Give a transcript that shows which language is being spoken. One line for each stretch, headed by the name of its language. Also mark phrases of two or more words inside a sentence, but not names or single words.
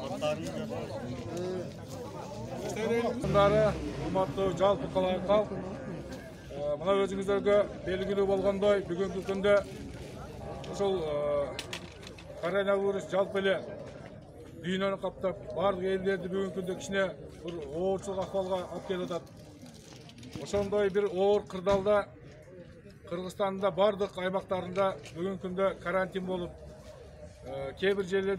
Kyrgyz: Bunları hurmatlı жалпы қалай халық. Мына өзіңіздерге белгілі болғандай, бүгінгі күнде ошол коронавирус жалпы эле дүйнөнү каптап, барлық элдерди бүгүнкү күндө кичине бир оорчулук акыбалга алып келип атат. Ошондой бир оор кырдаалда Кыргызстанда бардык аймактарында бүгүнкү күндө карантин болуп, кээ бир жерлерде